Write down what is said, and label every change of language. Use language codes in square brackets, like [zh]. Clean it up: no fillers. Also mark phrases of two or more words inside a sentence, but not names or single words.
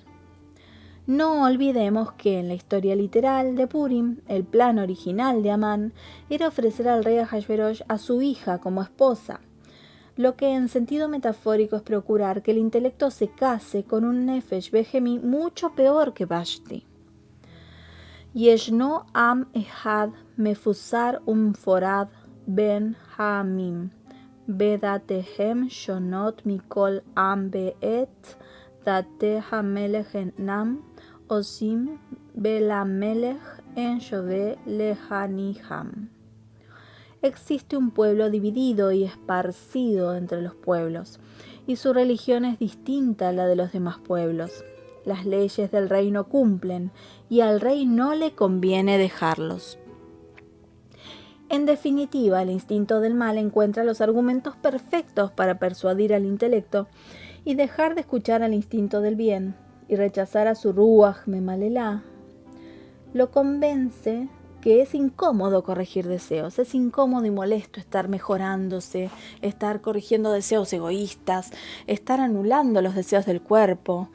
[es] No olvidemos que en la historia literal de Purim, el plan original de Amán era ofrecer al rey Ahashverosh a su hija como esposa, lo que en sentido metafórico es procurar que el intelecto se case con un [he] נפש בהמית [es] mucho peor que Vashti. [he] ישנו עם אחד מפוזר ומפורד בין העמים ודתיהם שונות מכל עם ואת דתי המלך אינם עושים ולמלך אין שוה להניחם. [es] Existe un pueblo dividido y esparcido entre los pueblos, y su religión es distinta a la de los demás pueblos. Las leyes del rey no cumplen, y al rey no le conviene dejarlos. En definitiva, el instinto del mal encuentra los argumentos perfectos para persuadir al intelecto y dejar de escuchar al instinto del bien y rechazar a su [he] רוח ממללה, [es] lo convence que es incómodo corregir deseos, es incómodo y molesto estar mejorándose, estar corrigiendo deseos egoístas, estar anulando los deseos del cuerpo.